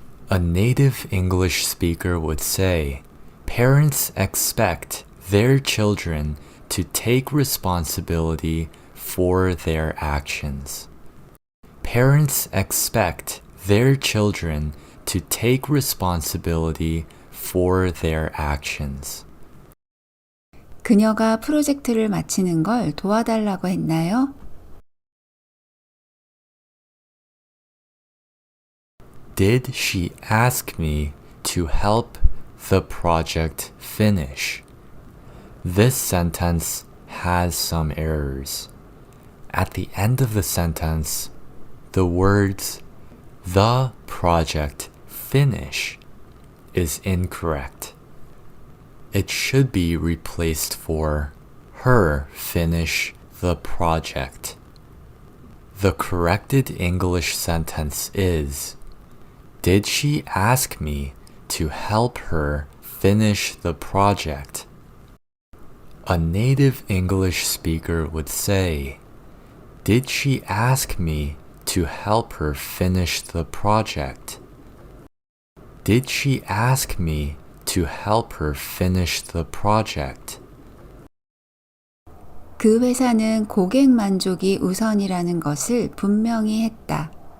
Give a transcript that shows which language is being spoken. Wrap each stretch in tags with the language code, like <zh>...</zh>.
<en>A native English speaker would say, parents expect their children to take responsibility for their actions. Parents expect their children to take responsibility for their actions.</en> <ko>그녀가 프로젝트를 마치는 걸 도와달라고 했나요?</ko> <en>Did she ask me to help the project finish? This sentence has some errors. At the end of the sentence, the words the project finish is incorrect. It should be replaced for her finish the project. The corrected English sentence is, did she ask me to help her finish the project? A native English speaker would say, did she ask me to help her finish the project? Did she ask me to help her finish the project?</en> <ko>그 회사는 고객 만족이 우선이라는 것을 분명히 했다.</ko>